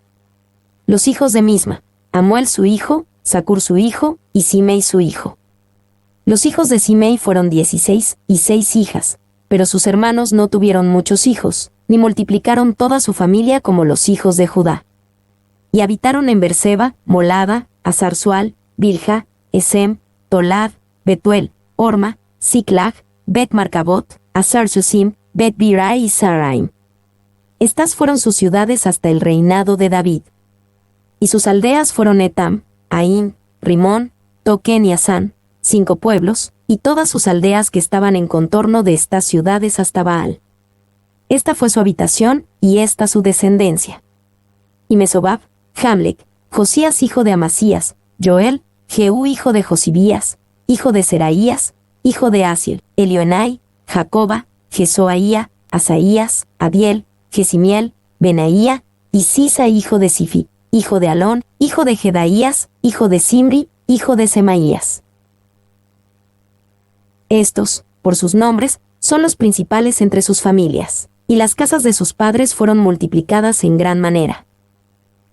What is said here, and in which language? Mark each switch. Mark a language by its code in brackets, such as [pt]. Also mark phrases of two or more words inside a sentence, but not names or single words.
[es] Los hijos de Misma, Amuel su hijo, Zacur su hijo, y Simei su hijo. Los hijos de Simei fueron 16, y 6 hijas, pero sus hermanos no tuvieron muchos hijos, ni multiplicaron toda su familia como los hijos de Judá. Y habitaron en Berseba, Molada, Azarzual, Bilha, Esem, Tolad, Betuel, Orma, Ziklag, Bet-Marcabot, Azar-Susim, Bet-Birai y Saraim. Estas fueron sus ciudades hasta el reinado de David. Y sus aldeas fueron Etam, Ain, Rimón, Toquen y Asán, 5 pueblos, y todas sus aldeas que estaban en contorno de estas ciudades hasta Baal. Esta fue su habitación, y esta su descendencia. Y Mesobab, Jamlec, Josías hijo de Amasías, Joel, Jehú hijo de Josibías, hijo de Seraías, hijo de Asiel, Elioenai, Jacoba, Jesoaía, Asaías, Adiel, Jesimiel, Benaía, y Sisa hijo de Sifi, hijo de Alón, hijo de Jedaías, hijo de Simri, hijo de Semaías. Estos, por sus nombres, son los principales entre sus familias, y las casas de sus padres fueron multiplicadas en gran manera.